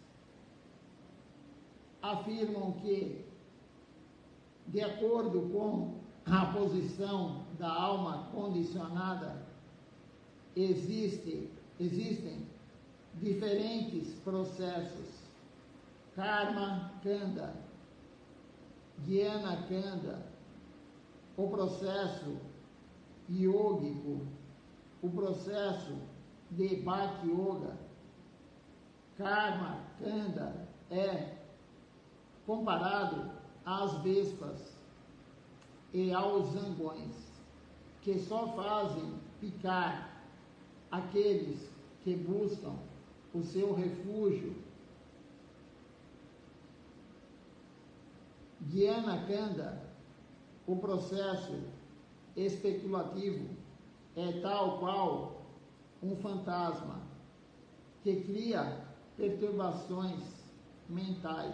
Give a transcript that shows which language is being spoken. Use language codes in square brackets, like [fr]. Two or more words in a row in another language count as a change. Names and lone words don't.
[pt] afirmam que, de acordo com a posição da alma condicionada, existem diferentes processos: [sa] karma kanda, jnana kanda, [pt] o processo yógico, o processo de [sa] bhakti yoga. Karma kanda [pt] é comparado às vespas e aos zangões, que só fazem picar aqueles que buscam o seu refúgio. [sa] Jnana kanda, [pt] o processo especulativo, é tal qual um fantasma que cria perturbações mentais.